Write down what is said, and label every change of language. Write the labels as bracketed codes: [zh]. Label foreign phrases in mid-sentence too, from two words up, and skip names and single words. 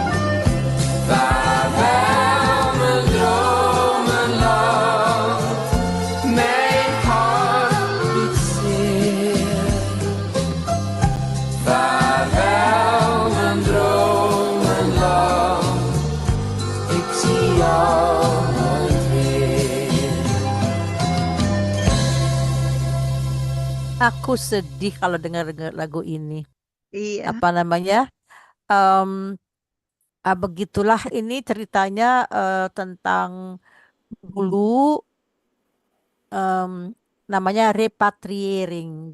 [nl] Vaarwel mijn dromenland, mijn hart doet zeer. Vaarwel mijn dromenland, ik zie jou nooit weer. [id] aku sedih kalau dengar lagu ini. Iya. Apa namanya? Begitulah ini ceritanya tentang dulu namanya repatriering.